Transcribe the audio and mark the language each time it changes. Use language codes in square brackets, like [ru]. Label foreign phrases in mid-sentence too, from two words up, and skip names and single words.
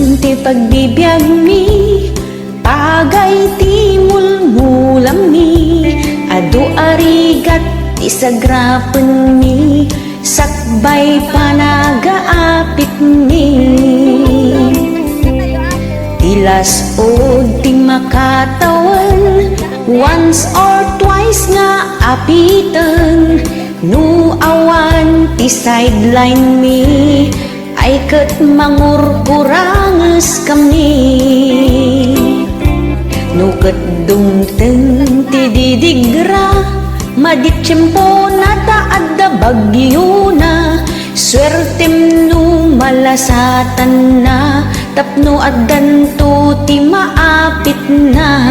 [ilo] ti pagdibiyag mi, pagay ti mulmulam mi, adu arigat ti sagrapen mi, sakbay panagaapit mi. Tilas o ti makatawan, [en] once or twice [ilo] nga apitan, no awan ti sideline mi, ay ket mangurkuranges kami. No ket dumteng ti didigra, maditsyempo na taadda bagyo na, swertem no malasatan na, tapno addanto ti maapit na.